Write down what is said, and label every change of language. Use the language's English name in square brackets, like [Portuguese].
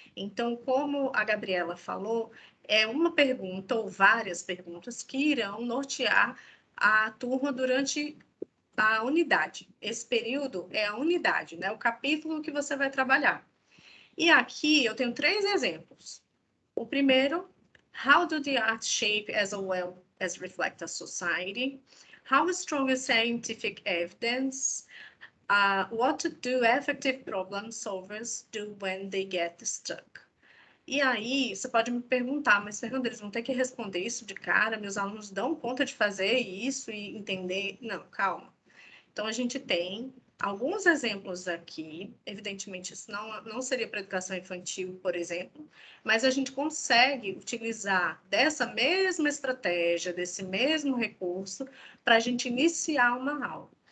[Portuguese] Então, como a Gabriela falou, é uma pergunta ou várias perguntas que irão nortear a turma durante a unidade. Esse período é a unidade, né? O capítulo que você vai trabalhar. E aqui eu tenho 3 exemplos. O primeiro, [English] how do the arts shape as well as reflect a society? How strong is scientific evidence? What do effective problem solvers do when they get stuck? [Portuguese] E aí, você pode me perguntar, mas Fernanda, eles vão ter que responder isso de cara? Meus alunos dão conta de fazer isso e entender? Não, calma. Então, a gente tem alguns exemplos aqui. Evidentemente, isso não seria para educação infantil, por exemplo, mas a gente consegue utilizar dessa mesma estratégia, desse mesmo recurso, para a gente iniciar uma aula.